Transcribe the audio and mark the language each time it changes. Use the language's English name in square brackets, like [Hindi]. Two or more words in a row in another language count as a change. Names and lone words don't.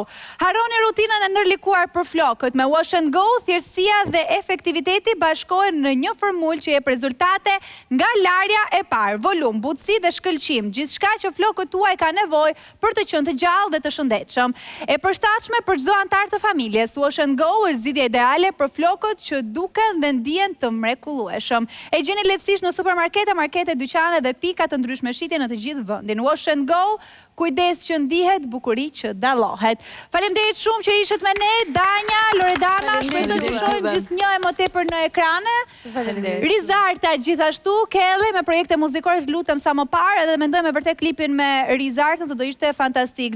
[Albanian] Harroni rutinën e ndërlikuar për flokët. Me Wash and Go, thjeshtësia dhe efektiviteti bashkohen në një formulë që jep rezultate nga larja e parë, volum, butësi dhe shkëlqim, gjithçka që flokët tuaj ka nevojë për të qenë të gjallë dhe të shëndetshëm. E përshtatshme për çdo antar të familjes, Wash and Go është zgjidhja ideale për flokët që duken dhe ndihen të mrekullueshëm. E gjeni lehtësisht në supermarkete, markete, dyqane dhe pika të ndryshme shitje në të gjithë vendin. Wash and Go, kujdes që ndihet, bukuri që dallohet. Faleminderit shumë që ishit me ne, Danja, Loredana, shpresoj të shohim gjithnjë më tepër në ekrane. Faleminderit. Rizarta gjithashtu, Kelly me projekte muzikore, lutem sa më parë, edhe mendoj me vërtet klipin me Rizartën se do ishte fantastik.